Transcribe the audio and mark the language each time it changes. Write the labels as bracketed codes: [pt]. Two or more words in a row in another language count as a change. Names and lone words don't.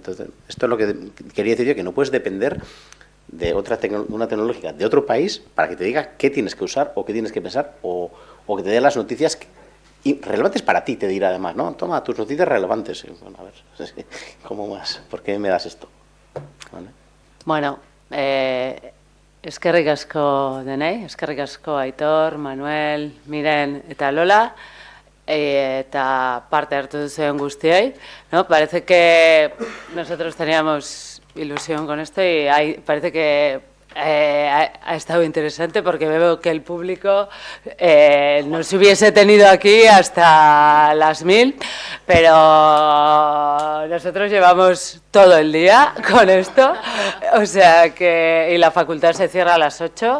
[es] Entonces, esto es lo que quería decir yo, que no puedes depender de una tecnológica de otro país para que te diga qué tienes que usar o qué tienes que pensar o que te dé las noticias relevantes para ti, te dirá además, ¿no? Toma tus noticias relevantes. Bueno, a ver, ¿cómo más? ¿Por qué me das esto? ¿Vale? [eu] Bueno, eskerrik asko denei, eskerrik asko Aitor, Manuel, Miren eta Lola, eta parte hartu duzuen guztiei, [es] ¿no? Parece que nosotros teníamos ilusión con esto y parece que Ha estado interesante porque veo que el público nos hubiese tenido aquí hasta las 1000, pero nosotros llevamos todo el día con esto, o sea que, y la facultad se cierra a las 8.